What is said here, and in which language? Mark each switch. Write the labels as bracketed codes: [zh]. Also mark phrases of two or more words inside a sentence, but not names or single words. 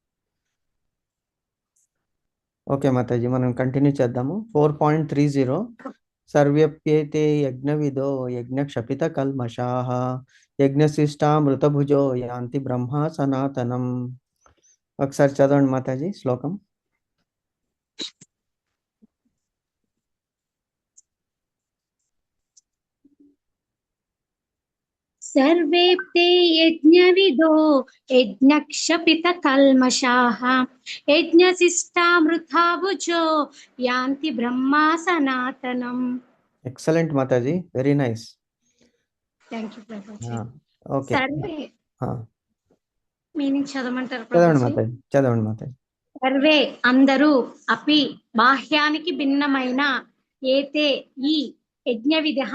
[te] ఓకే మాతాజీ, మనం కంటిన్యూ చేద్దాము. [sa] 4.30 సర్వ్యప్యేతే యజ్ఞవిదో యజ్ఞక్షపిత కల్మషాః యజ్ఞశిష్టామృతభుజో యాంతి బ్రహ్మ సనాతనం. [te] ఒకసారి చదవండి మాతాజీ శ్లోకం. [sa] सर्वेऽप्ते यज्ञविदो यज्ञक्षपितकल्मषाः यज्ञशिष्टामृता भुजो यान्ति ब्रह्मा सनातनम्. [te] ఎక్సలెంట్ మాతాజీ, [en] very nice. thank you ప్రభుజీ. [te] ఓకే, సర్వే మీనింగ్ చదవమంటారు చదవండి ప్రభుజీ? మాతాజీ, చదవండి మాతాజీ. సర్వే అందరూ అపి బాహ్యానికి భిన్నమైన ఏతే ఈ యజ్ఞ విధ